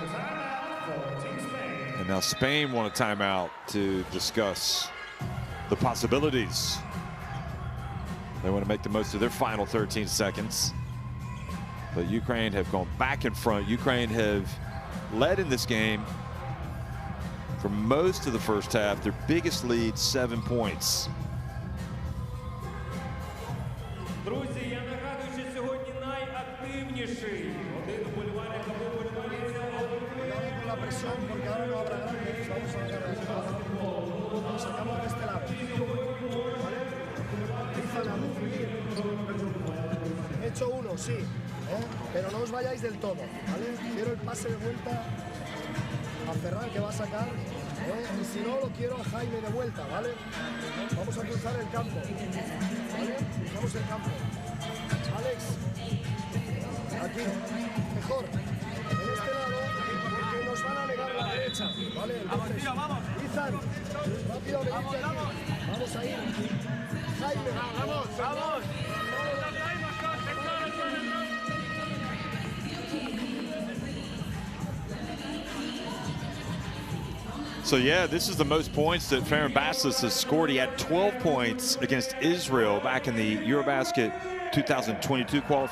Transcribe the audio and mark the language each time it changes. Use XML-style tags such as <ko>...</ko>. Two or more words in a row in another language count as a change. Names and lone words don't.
<en>And now Spain want a timeout to discuss the possibilities. They want to make the most of their final 13 seconds. But Ukraine have gone back in front. Ukraine have led in this game for most of the first half. Their biggest lead, 7 points.</en> <uk>Друзі, я нагадую, що сьогодні найактивніший. Один вболівальник або вболівальниця.</uk> <es>Cuidado con la presión porque ahora no habrá grandes. Vamos a sacar de Lo sacamos de este lado. ¿Vale? Empiezan a recibir. He hecho uno, sí. Pero no os vayáis del todo. ¿Vale? Quiero el pase de vuelta a Ferran que va a sacar. Y si no, lo quiero a Jaime de vuelta. ¿Vale? Vamos a cruzar el campo. ¿Vale? Cruzamos el campo. Alex. Aquí. Mejor. En este lado. Porque nos van a negar la derecha. ¿Vale? Entonces, vamos. Izan. Rápido, venidte aquí. Vamos a ir. Jaime. Vamos, vamos.</es> <en>So yeah, this is the most points that Ferran Bastos has scored. He had 12 points against Israel back in the Eurobasket 2022 qualifiers.</en>